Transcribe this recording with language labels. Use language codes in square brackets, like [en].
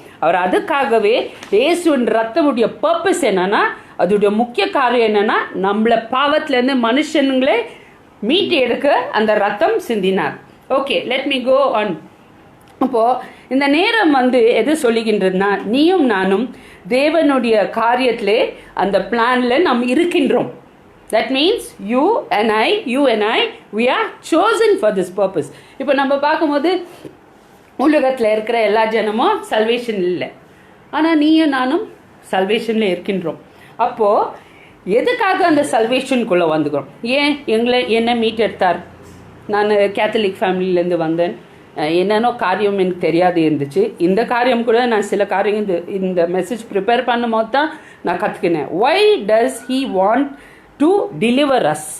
[ta] அவர் அதுக்காகவே இயேசுவின் ரத்தமுடைய பர்பஸ் என்னன்னா, அதோடைய முக்கிய காரியம் என்னன்னா, நம்மளை பாவத்திலேருந்து மனுஷனுங்களே மீட்டு எடுக்க அந்த ரத்தம் சிந்தினார். [en] Okay, let me go on. [ta] அப்போது இந்த நேரம் வந்து எது சொல்லுகின்றதுனா, நீயும் நானும் தேவனுடைய காரியத்திலே அந்த பிளானில் நாம் இருக்கின்றோம். [en] That means you and I, we are chosen for this purpose. [ta] இப்போ நம்ம பார்க்கும்போது உலகத்தில் இருக்கிற எல்லா ஜனமும் சல்வேஷன் இல்லை, ஆனால் நீயும் நானும் சல்வேஷனில் இருக்கின்றோம். அப்போது எதுக்காக அந்த சல்வேஷனுக்குள்ளே வந்துக்கிறோம்? ஏன் என்ன மீட் எடுத்தார்? நான் கேத்தலிக் ஃபேமிலியிலேருந்து வந்தேன். என்னென்னோ காரியம் எனக்கு தெரியாது இருந்துச்சு. இந்த காரியம் கூட நான் சில காரியம் இந்த மெசேஜ் ப்ரிப்பேர் பண்ணும் போது தான் நான் கற்றுக்கினேன். [en] why does he want to deliver us?